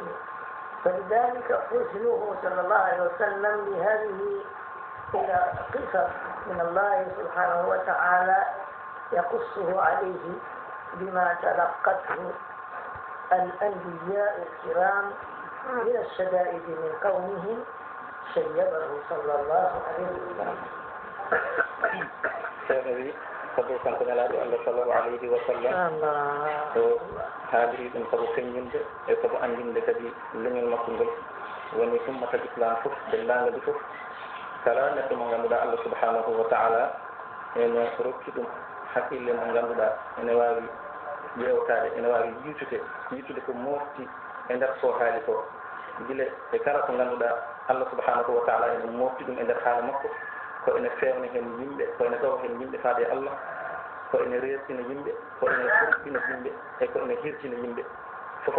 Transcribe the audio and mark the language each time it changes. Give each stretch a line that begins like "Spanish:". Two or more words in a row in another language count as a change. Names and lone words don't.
Arabic: فلذلك حزنه صلى الله عليه وسلم لهذه إلى قصص من الله سبحانه وتعالى يقصه عليه بما تلقته الأنبياء الكرام من الشدائد من قومهم شيبه صلى الله عليه وسلم.
Fula: sabu kanko nelaɗo Allah
Arabic: صلى الله عليه وسلم
Fula: o haaldiri ɗum sabu feññinde e sabu andinde kadi leñol makko ngol woni ummata islam fof dellaaga ɗi fof kala neɗɗo mo ngannduɗaa Allah
Arabic: سبحانه وتعالى
Fula: ene rokki ɗum haqqille mo ngannduɗaa ene waawi ƴeewtaade, ene waawi yiitude ko mofti e ndeer ko haali ko gila e kala ko ngannduɗaa Allah
Arabic: سبحانه وتعالى
Fula: ene mofti ɗum e ndeer haala makko, ko ene fewna hen yimɓe, ko ene tawa hen yimɓe faade Allah, ko ene reesina yimɓe, ko ene furtina yimɓe, e ko ene hirtina yimɓe fof.